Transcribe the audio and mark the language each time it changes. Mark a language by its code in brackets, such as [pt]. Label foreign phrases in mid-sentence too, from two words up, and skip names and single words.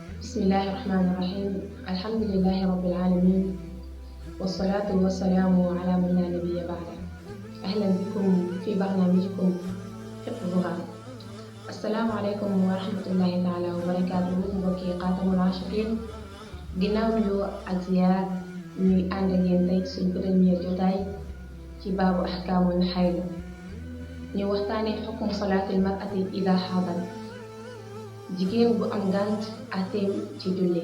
[ar] بسم الله الرحمن الرحيم. الحمد لله رب العالمين، والصلاة والسلام على من لا نبي بعده. أهلا بكم في برنامجكم حفظها. السلام عليكم ورحمة الله تعالى وبركاته. [wo] mbokki Xaatamul Aashiqiin, ginnaaw nuyoo ak ziyaar ñuy ànd ak yéen tey suñ premier jotaay ci [ar] باب أحكام الحيض. [wo] ñu waxtaanee [ar] حكم صلاة المرأة إذا حاضت, [wo] jigéen bu am ngànt àtteem ci julli.